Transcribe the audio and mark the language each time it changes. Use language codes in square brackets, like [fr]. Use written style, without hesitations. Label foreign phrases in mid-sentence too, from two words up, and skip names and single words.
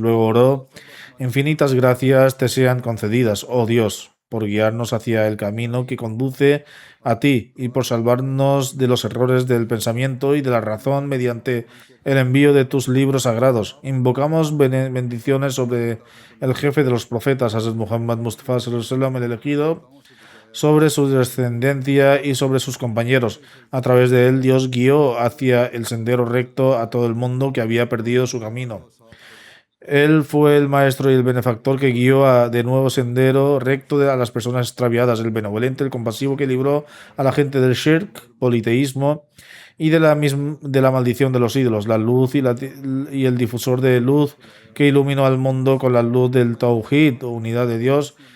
[es] Luego oró: infinitas gracias te sean concedidas, oh Dios, por guiarnos hacia el camino que conduce a ti y por salvarnos de los errores del pensamiento y de la razón mediante el envío de tus libros sagrados. Invocamos bendiciones sobre el jefe de los profetas, Hazrat Muhammad Mustafa [ar] صلى الله عليه وسلم, [es] el elegido, sobre su descendencia y sobre sus compañeros. A través de él, Dios guió hacia el sendero recto a todo el mundo que había perdido su camino. Él fue el maestro y el benefactor que guió de nuevo sendero recto a las personas extraviadas, el benevolente, el compasivo que libró a la gente del shirk, politeísmo, y de la maldición de los ídolos, la luz y el difusor de luz que iluminó al mundo con la luz del Tawhid, unidad de Dios,